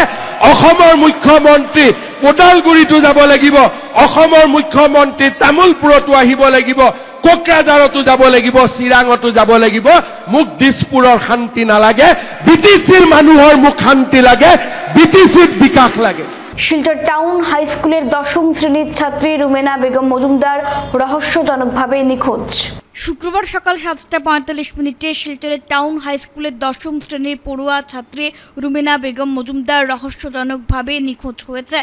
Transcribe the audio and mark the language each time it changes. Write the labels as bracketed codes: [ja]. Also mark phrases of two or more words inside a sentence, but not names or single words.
[as] অসমৰ মুখ্যমন্ত্ৰী ওদালগুৰিতো যাব লাগিব, অসমৰ মুখ্যমন্ত্ৰী তামুলপুৰতো আহিব লাগিব, কোকৰাঝাৰতো যাব লাগিব, চিৰাঙতো যাব লাগিব। মোক দিছপুৰৰ শান্তি নালাগে, বিটিচিৰ মানুহৰ মোক শান্তি লাগে, বিটিচিত বিকাশ লাগে। [bn] শিলচর টাউন হাই স্কুলের 10ম শ্রেণীর ছাত্রী রুমেনা বেগম মজুমদার রহস্যজনকভাবে নিখোঁজ। শুক্রবার সকাল 7:45 শিলচরের টাউন হাই স্কুলের 10ম শ্রেণীর পড়ুয়া ছাত্রী রুমেনা বেগম মজুমদার রহস্যজনকভাবে নিখোঁজ হয়েছে।